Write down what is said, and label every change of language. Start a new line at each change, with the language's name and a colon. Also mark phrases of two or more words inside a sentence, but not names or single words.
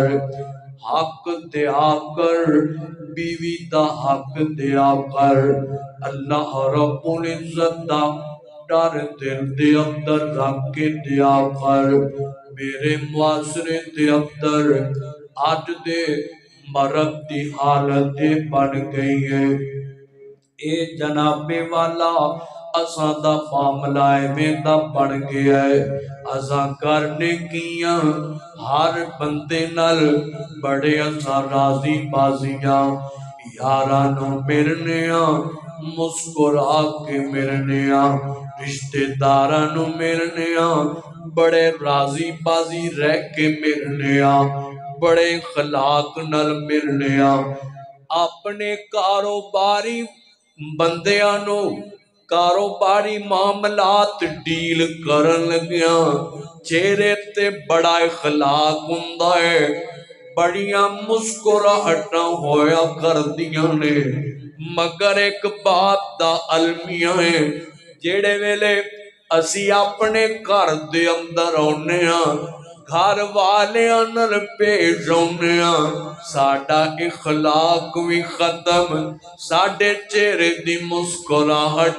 Punjabi: حق دیا کر، بیوی دا حق دیا کر۔ اللہ رب العزت دا ڈر دل دے اندر رکھ کے دیا کر۔ میرے معاشرے دے اندر آج دے مرد دی حالت بن گئی ہے۔ اے جناب والا اساں دا معاملہ ایویں دا بن گیا ہے، اساں کرنے کیاں ہر بندے نال بڑے اساں راضی بازیاں، یاراں نوں ملنیاں مسکرا کے ملنیاں، رشتہ داراں نوں ملنیاں بڑے راضی بازی رہ کے ملنیاں، بڑے اخلاق نال ملنیاں، اپنے کاروباری بندیاں نو کاروباری معاملات ڈیل کرن لگیاں چہرے تے بڑا اخلاق ہوندا ہے، بڑیاں مسکراہٹاں ہویا کردیاں نے، مگر ایک بات دا المیہ ہے، جیڑے ویلے اسی اپنے گھر دے اندر آنے ہاں، گھر والیاں نال پیش آنے ہاں، ساڈا اخلاق بھی ختم، ساڈے چہرے دی مسکراہٹ